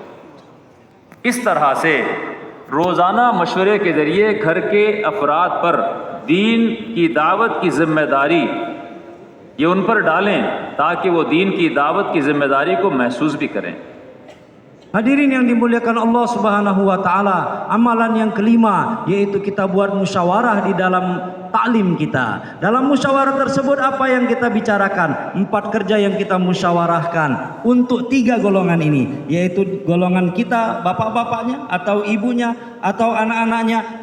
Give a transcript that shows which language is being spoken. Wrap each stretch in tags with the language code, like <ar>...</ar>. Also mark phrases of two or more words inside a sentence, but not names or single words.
<hi>इस तरह से रोज़ाना मशवरे के ज़रिए घर के अफराद पर दीन की दावत की जिम्मेदारी ये उन पर डालें ताकि वो दीन की दावत की जिम्मेदारी को महसूस भी करें।</hi> <id>Hadirin yang dimuliakan Allah</id> <ar>سبحانه وتعالى,</ar> <id>amalan yang kelima yaitu kita buat musyawarah di dalam taklim kita. Dalam musyawarah tersebut apa yang kita bicarakan? 4 kerja yang kita musyawarahkan untuk 3 golongan ini, yaitu golongan kita, bapak-bapaknya atau ibunya atau anak-anaknya.</id>